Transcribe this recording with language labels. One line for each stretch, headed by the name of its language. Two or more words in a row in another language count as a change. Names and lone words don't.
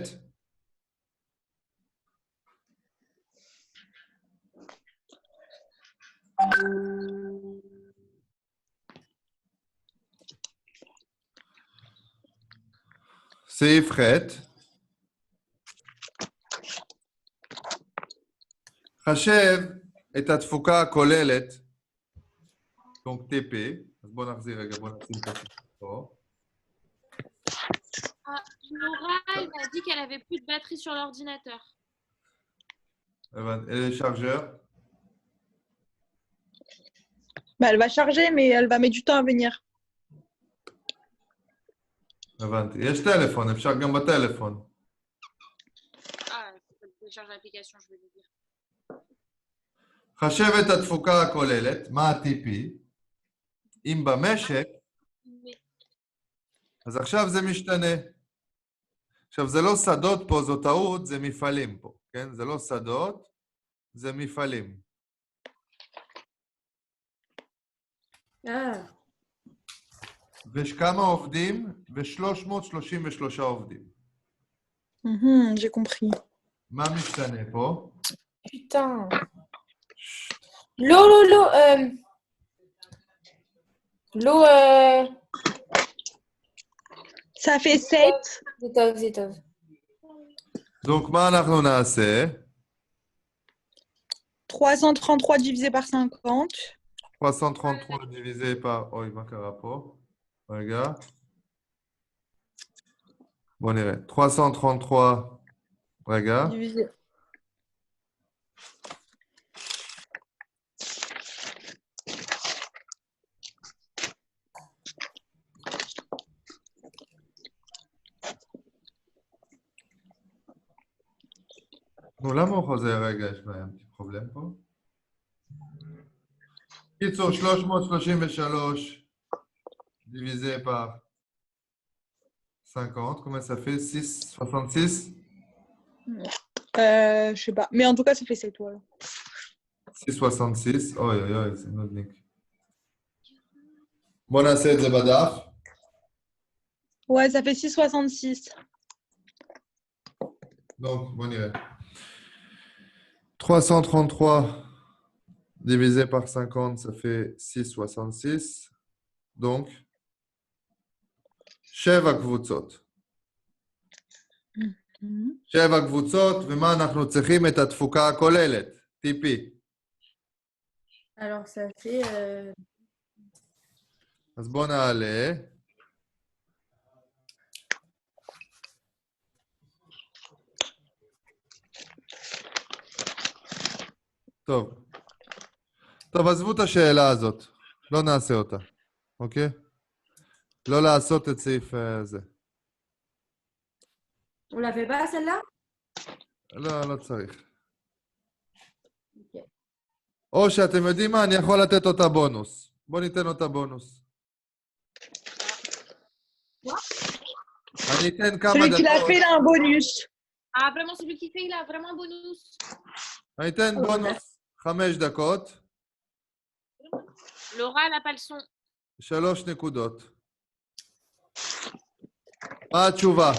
Hebrew: סעיף ח'. חשב את התפוקה הכוללת,
French: donc TP,
Hebrew: אז בואו נחזיר רגע, בואו נשים את זה פה.
French: Laura, elle m'a dit qu'elle avait plus de batterie sur l'ordinateur. Et les chargeurs? Bah, elle va charger, mais elle va mettre du temps à venir.
Hebrew: הבנתי. יש טלפון, אפשר גם בטלפון.
French: Ah, il faut télécharger l'application, je vais lui dire.
Hebrew: חשב את התפוקה הכוללת, מה ה-TP? אם במשק,
French: Mais
Hebrew: אז עכשיו זה משתנה. עכשיו, זה לא שדות פה, זו טעות, זה מפעלים פה, כן? זה לא שדות, זה מפעלים. Ah. ויש כמה עובדים? ו-333 עובדים.
French: J'ai compris.
Hebrew: מה משתנה פה?
French: Putain. L'eau. L'eau. Ça fait 7. C'est top. Donc,
Hebrew: מה אנחנו נעשה?
French: 333 divisé par 50. 333 divisé par...
Hebrew: אוי, מה קרה פה? רגע. בואו נראה. 333... רגע.
French: Divisé.
Hebrew: נו, למה הוא חוזר? רגע, יש בעיה, פרובלם פה. קיצור, 333
French: divisé par 50, combien ça fait? 66? Je sais pas. Mais en tout cas, ça fait 7. Voilà. 666.
Hebrew: אוי, אוי, אוי, זה נודניק. בואו נעשה את זה בדף.
French: Ouais, ça fait 6,66. Donc,
Hebrew: בואו נראה.
French: 333 divisé par 50, ça fait 6,66.
Hebrew: Donc, 7 קבוצות. 7 קבוצות, ומה אנחנו צריכים? את התפוקה הכוללת, TP.
French: Alors, ça fait...
Hebrew: אז בואו נעלה. טוב. טוב, עזבו את השאלה הזאת. לא נעשה אותה, אוקיי? לא לעשות את סעיף זה.
French: On la fait pas, celle-là?
Hebrew: לא, לא צריך. או שאתם יודעים מה, אני יכול לתת אותה בונוס. בואו ניתן אותה בונוס. אני אתן כמה
French: Celui qui l'a
Hebrew: דקות.
French: fait, il a un bonus. Ah, vraiment, celui qui fait, il a vraiment un bonus.
Hebrew: אני אתן בונוס 5 דקות,
French: Laura, elle n'a pas le son.
Hebrew: 3 נקודות. מה התשובה?